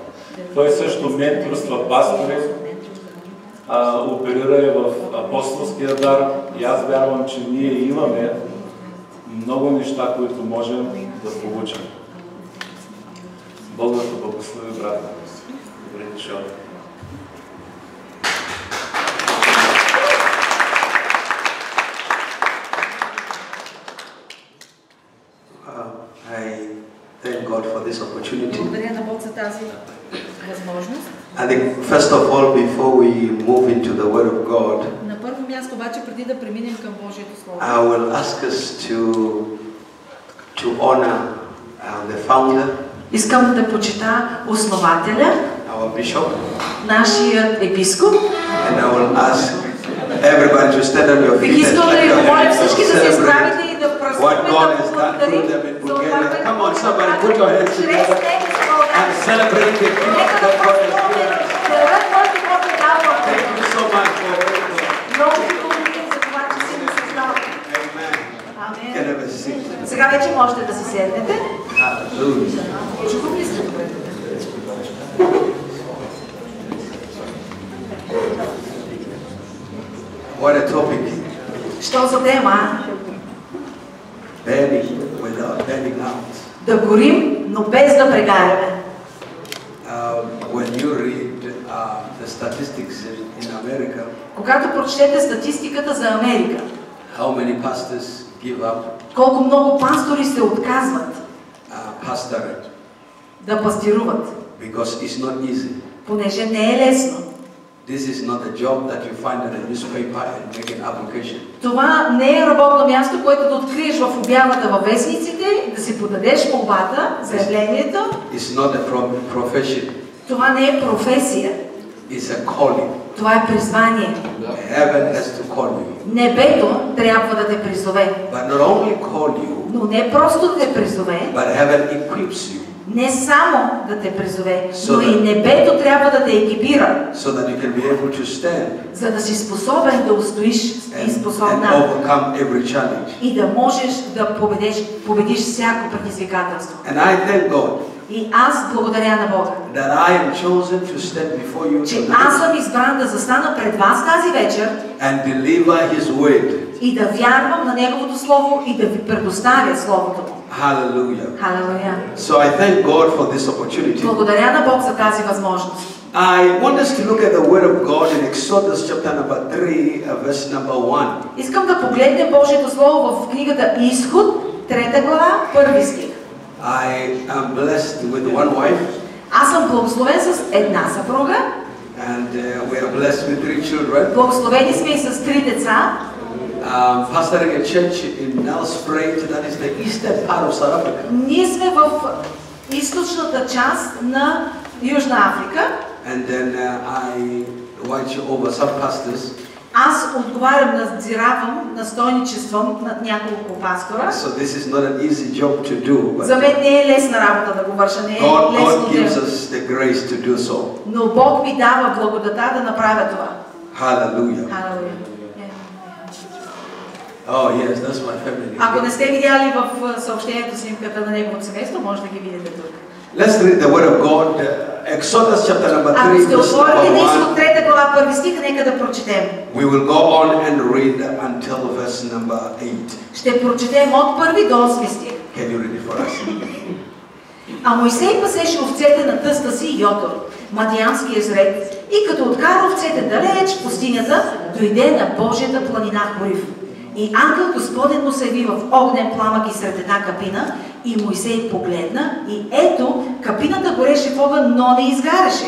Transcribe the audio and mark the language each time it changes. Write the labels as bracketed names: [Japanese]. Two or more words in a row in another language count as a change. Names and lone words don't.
[Bulgarian] Той също менторства пастори, оперира и в апостолския дар и аз вярвам, че ние имаме много неща, които можем да получим. Бог да те благослови, брат. Добре дошъл. [English] I thank God for this opportunity. [Bulgarian] Благодаря на Бог за тази възможност. [English] I think first of all, before we move into the Word of God, [Bulgarian] На първо място обаче, преди да преминем към Божието Слово, [English] I will ask us to honor the founder, [Bulgarian] искам да почита основателя, [English] our bishop, [Bulgarian] нашият епископ. [English] and I will ask everybody to stand on your feet. [Bulgarian] Бих искал да ви помоля всички да се [English] Celebrate [Bulgarian] изправите и да [English] what God has [Bulgarian] празнуваме, [English] done [Bulgarian] да [English] through them in [Bulgarian] благодарим за [English] Bulgaria. [Bulgarian] това, [English] Come on, somebody, put your hands together and celebrate the gift [Bulgarian] Нека [English] that [Bulgarian] да [English] God has [Bulgarian] празнуваме, [English] given us. [Bulgarian] да дадем който Бог е дал в [English] Thank you so much for it. [Bulgarian] Много ви благодарим за това, че си ни създал. [English] Amen. You can [Bulgarian] Амин. [English] have a seat. [Bulgarian] Сега вече можете да си седнете. [English] Hallelujah. [Bulgarian] Чухам ли се добре? [English] What a topic. [Bulgarian] Що за тема? [English] Burning without burning out. [Bulgarian] Да горим, но без да прегаряме. [English] When you read the statistics in America, [Bulgarian] Когато прочетете статистиката за Америка, [English] How many pastors give up [Bulgarian] Колко много пастори се отказват [English] pastoring [Bulgarian] да пастируват, [English] because it's not easy. [Bulgarian] понеже не е лесно. [English] This is not a job that you find in a newspaper and make an application. [Bulgarian] Това не е работно място, което да откриеш в обявата във вестниците, да си подадеш молбата, заявлението. [English] It's not a profession. [Bulgarian] Това не е професия. [English] It's a calling. [Bulgarian] Това е призвание. [English] Heaven has to call you. [Bulgarian] Небето трябва да те призове. [English] But not only call you, [Bulgarian] Но не просто да те призове, [English] but heaven equips you [Bulgarian] не само да те призове, но и небето трябва да те екипира, [English] so that you can be able to stand [Bulgarian] за да си способен да устоиш и [English] and [Bulgarian] способна [English] overcome every challenge. [Bulgarian] и да можеш да победиш всяко предизвикателство. [English] And I thank God [Bulgarian] И аз благодаря на Бога, [English] that I am chosen to stand before you [Bulgarian] че аз [English] tonight [Bulgarian] съм избран да застана пред вас тази вечер [English] and deliver His word. [Bulgarian] и да вярвам на Неговото Слово и да ви предоставя Словото му. [English] Hallelujah. [Bulgarian] Халелуя! [English] So I thank God for this opportunity. [Bulgarian] Благодаря на Бог за тази възможност. [English] I want us to look at the word of God in Exodus chapter number 3, verse number 1. [Bulgarian] Искам да погледнем Божието Слово в книгата Изход, 3 глава, 1 стих. [English] I am blessed with one wife [Bulgarian] Аз съм благословен с една съпруга, [English] and we are blessed with 3 children. [Bulgarian] благословени сме и с 3 деца. [English] Pastoring a church in Nelspruit, that is the eastern part of South Africa. [Bulgarian] Ние сме в източната част на Южна Африка. [English] And then I watch over some pastors. [Bulgarian] Аз отговарям, надзиравам, настойничествам над няколко пастора. [English] So this is not an easy job to do, but [Bulgarian] За мен не е лесна работа да го върша, не е [English] God [Bulgarian] лесно [English] gives [Bulgarian] дело. [English] us the grace to do so. [Bulgarian] Но Бог ми дава благодата да направя това. [English] Hallelujah. [Bulgarian] Халелуя. [English] Oh yes, that's my family. [Bulgarian] Ако не сте видяли в съобщението снимката на неговото семейство, може да ги видите тук. [English] Let's read the word of God. Exodus chapter number 3, [Bulgarian] Ако сте [English] verse [Bulgarian] отворили на [English] number [Bulgarian] Изход [English] 1. [Bulgarian] 3 глава, 1 стих, нека да прочетем. [English] We will go on and read until verse number 8. [Bulgarian] Ще прочетем от 1 до 8 стих. [English] Can you read it for us? [Bulgarian] А Мойсей пасеше овцете на тъста си Йотор, мадианския жрец, и като откара овцете далеч в пустинята, дойде на Божията планина Хорив. И ангел Господен му се яви в огнен пламък и сред една капина, и Мойсей погледна, и ето, капината гореше в огън, но не изгаряше.